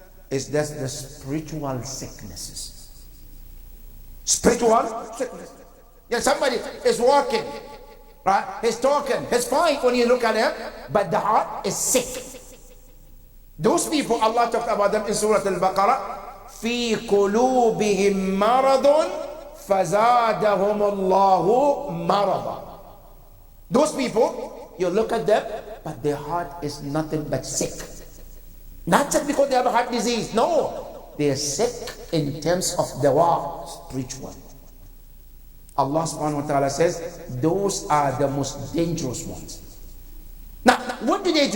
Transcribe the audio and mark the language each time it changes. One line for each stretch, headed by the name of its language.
English: It's just the spiritual sicknesses. Spiritual sickness. Yeah, somebody is walking, right? He's talking, he's fine when you look at him, but the heart is sick. Those people, Allah talked about them in Surah Al-Baqarah.
Arabic: في قلوبهم مرض فزادهم الله مرضا.
English: Those people, you look at them, but their heart is nothing but sick. Not just because they have a heart disease. No, they are sick in terms of the what? Spiritual. Allah subhanahu wa ta'ala says, those are the most dangerous ones. Now, what do?